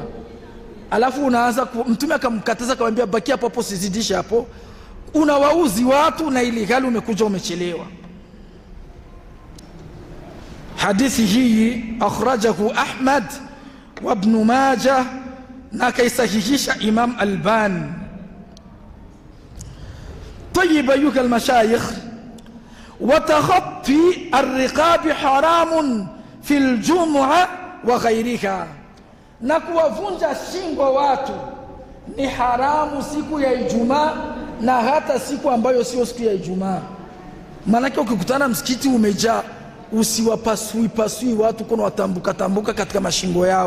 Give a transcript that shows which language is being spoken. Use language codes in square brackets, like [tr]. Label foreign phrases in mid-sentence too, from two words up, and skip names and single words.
[sw] Alafu unaanza Mtume akamkataza akamwambia bakia hapo, sizidisha hapo. Unawauzi watu na ili hali umekuja umechelewa. Hadithi hii akhrajahu Ahmad wa Ibn Majah na kaisahihisha Imam Albani. [ar] طيب أيها المشايخ، وتخطي الرقاب حرام في الجمعة وغيرها، [sw] na kuwavunja shingo watu ni haramu siku ya Ijumaa na hata siku ambayo sio siku ya Ijumaa. Maana ukikutana msikiti umejaa, usiwapasui watu kuna watambuka katika mashingo yao.